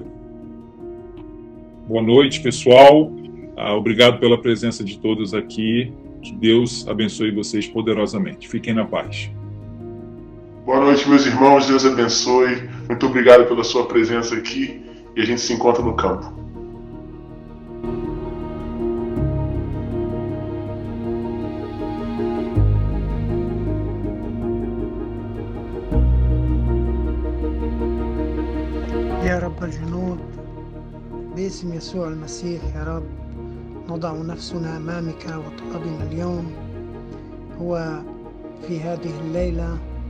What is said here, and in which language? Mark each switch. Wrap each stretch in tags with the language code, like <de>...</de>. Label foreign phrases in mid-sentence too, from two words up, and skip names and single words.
<pt>Boa noite, pessoal. Obrigado pela presença de todos aqui. Que Deus abençoe vocês poderosamente. Fiquem na paz. Boa noite, meus irmãos. Deus abençoe. Muito obrigado pela sua presença aqui e a gente se encontra no campo.</pt> <ar>يا رب الجنود باسم يسوع المسيح يا رب نضع نفسنا أمامك، وطلبنا اليوم هو في هذه الليلة</ar>